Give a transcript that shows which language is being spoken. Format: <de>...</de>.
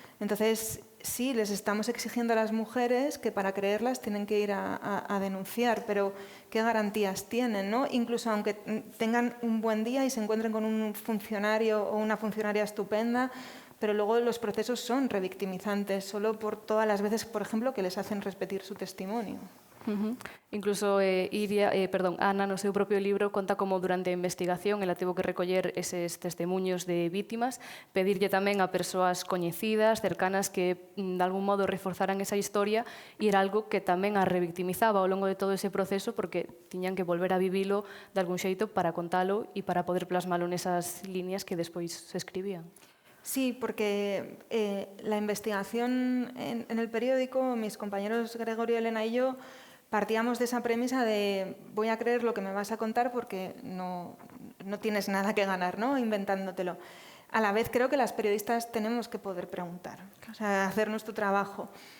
<es>Entonces, sí, les estamos exigiendo a las mujeres que para creerlas tienen que ir a denunciar, pero ¿qué garantías tienen, no? Incluso aunque tengan un buen día y se encuentren con un funcionario o una funcionaria estupenda, pero luego los procesos son revictimizantes, solo por todas las veces, por ejemplo, que les hacen repetir su testimonio.</es> <gl>Incluso Ana, no seu propio libro, conta como durante a investigación ela tivo que recoller eses testemunhos de vítimas, pedirlle tamén a persoas coñecidas, cercanas, que de algún modo reforzaran esa historia, e era algo que tamén a revictimizaba ao longo de todo ese proceso, porque tiñan que volver a vivilo de algún xeito para contalo e para poder plasmalo nesas líneas que despois se escribían.</gl> <es>Sí, porque la investigación en el periódico, mis compañeros Gregorio, Elena y yo, partíamos de esa premisa de voy a creer lo que me vas a contar porque no tienes nada que ganar, ¿no?, inventándotelo. A la vez creo que las periodistas tenemos que poder preguntar, o sea, hacer nuestro trabajo.</es>